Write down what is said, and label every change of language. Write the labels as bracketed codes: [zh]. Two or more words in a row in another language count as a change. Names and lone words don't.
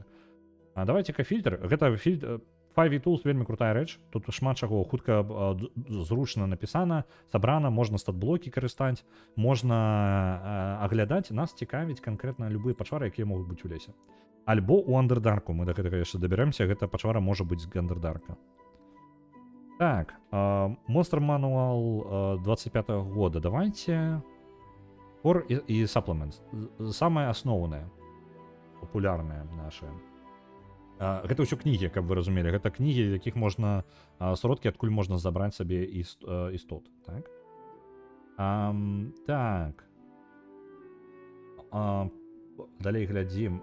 [be] Давайте-ка фільтр. Гэта фільтр 5e Tools вельмі крутая рэч. Тут шмат чаго хутка зручна напісана, сабрана, можна стат-блокі карыстаць, можна аглядаць. Нас цікавіць канкрэтна любыя пачвары, якія могуць быць у лесе. Альбо у Андердарку. Мы да гэтага яшчэ дабяремся. Гэта пачвара можа быць з Андердарка. Так, Monster Manual 25-го года. Давайте Core і Supplements. Самае асноўнае, папулярнае нашае. Гэта ўсё кнігі, каб вы разумелі. Гэта кнігі, якіх можна сродкі, адкуль можна забраць сабе істот. Так. Так. Далей глядзім.